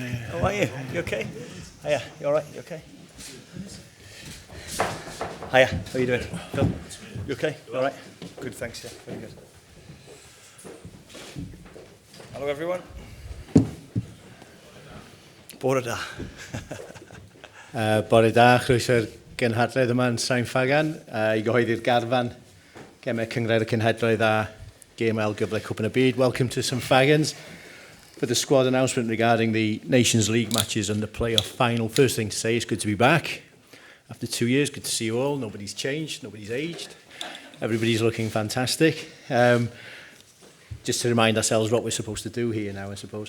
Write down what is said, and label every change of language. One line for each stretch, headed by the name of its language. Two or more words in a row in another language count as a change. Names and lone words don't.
English: How are you? You okay? Hiya, you alright? You okay? Hiya, how are you doing? Phil? You okay? You alright? Good, thanks, yeah. Very good. Hello everyone.
Welsh: Bore da. Bore da, chroeso'r genhadledd yma yn Sain Fagan, I gyhoeddi'r garfan, gemau cyngred y cenhedloedd a GML gyfle Cwpan y Byd.
English: Welcome to St Fagans for the squad announcement regarding the Nations League matches and the play-off final. First thing to say, it's good to be back. After 2 years, good to see you all. Nobody's changed, nobody's aged. Everybody's looking fantastic. Just to remind ourselves what we're supposed to do here now, I suppose.